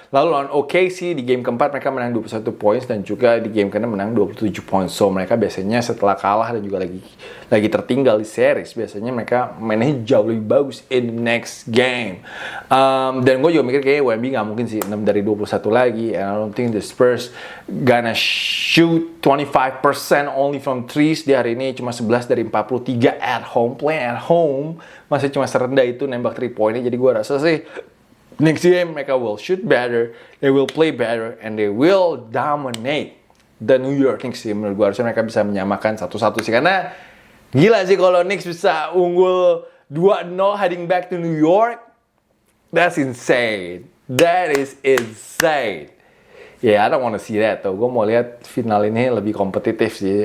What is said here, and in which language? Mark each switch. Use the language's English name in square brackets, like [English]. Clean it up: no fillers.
[Indonesian] Lalu lawan OKC di game keempat mereka menang 21 points dan juga di game keenam menang 27 points. So mereka biasanya setelah kalah dan juga lagi tertinggal di series, biasanya mereka mainnya jauh lebih bagus [English] in the next game. [Indonesian] Dan gue juga mikir kayak Wemby nggak mungkin sih 6 dari 21 lagi. [English] And I don't think the Spurs gonna shoot 25% only from threes. [Indonesian] Di hari ini cuma 11 dari 43 [English] at home. Playing at home [Indonesian] masih cuma serendah itu nembak 3 pointnya. Jadi gue rasa sih [English] next game [Indonesian] mereka [English] will shoot better, they will play better, and they will dominate the New York Knicks sih. [Indonesian] Menurut gue harusnya mereka bisa menyamakan 1-1 sih, karena gila sih kalau Knicks bisa unggul 2-0 [English] heading back to New York. That's insane. That is insane. Yeah, I don't want to see that tuh. [Indonesian] Gue mau lihat final ini lebih kompetitif sih.